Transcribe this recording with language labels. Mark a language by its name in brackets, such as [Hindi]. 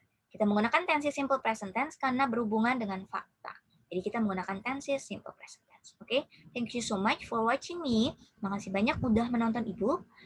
[Indonesian] Kita menggunakan tenses simple present tense karena berhubungan dengan fakta. Jadi kita menggunakan tenses simple present tense. [English] Oke, thank you so much for watching me. [Indonesian] Makasih banyak udah menonton Ibu.